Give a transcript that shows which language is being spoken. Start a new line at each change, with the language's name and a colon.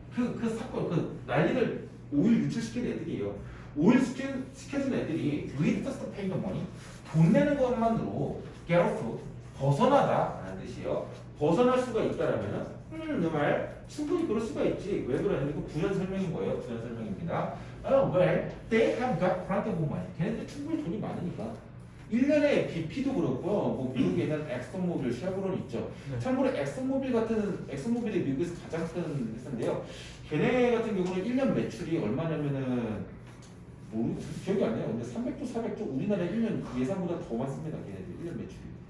Korean: 그 사건, 그 난리를 오일 유출시킨 애들이에요. 오일 시켜준 애들이
English: with just paying the money,
Korean: 돈 내는 것만으로
English: get off,
Korean: 벗어나다라는 뜻이에요. 벗어날 수가 있다라면은 너 말 충분히 그럴 수가 있지. 왜 그러냐면 이거 부연 설명인 거예요. 부연 설명입니다.
English: well, they have got plenty of money.
Korean: 걔네들 충분히 돈이 많으니까. 1년에 BP도 그렇고 뭐 미국에는 엑슨모빌, 쉐보론 있죠. 네. 참고로 엑슨모빌이 미국에서 가장 큰 회사인데요. 걔네 같은 경우는 1년 매출이 얼마냐면은 기억이 안 나요. 근데 300조, 400조 우리나라 1년 예상보다 더 많습니다. 걔네들 1년 매출이.